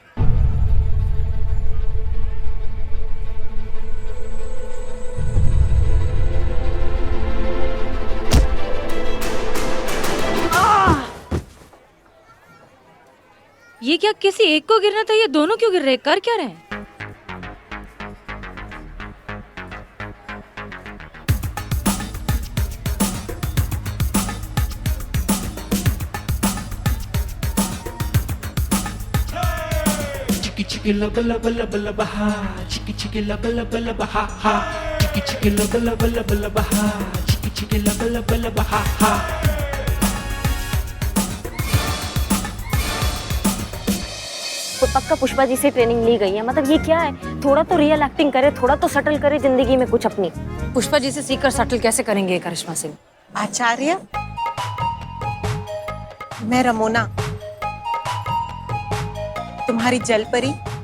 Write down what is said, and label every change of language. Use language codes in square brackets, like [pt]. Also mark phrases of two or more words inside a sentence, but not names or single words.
[hi] ये क्या किसी एक को गिरना था? ये दोनों क्यों गिर रहे? कर क्या रहे हैं? Chicky lubba lubba lubba lubba ha. Chicky lubba lubba lubba ha ha. Chicky lubba lubba lubba lubba ha. Chicky lubba lubba lubba ha ha. पक्का पुष्पा जी से ट्रेनिंग ली गई है। मतलब ये क्या है? थोड़ा तो [en] real acting [hi] करे, थोड़ा तो सटल करे जिंदगी में कुछ अपनी। पुष्पा जी से सीखकर सटल कैसे करेंगे करिश्मा सिंह? आचार्य, मैं रमोना, तुम्हारी जलपरी।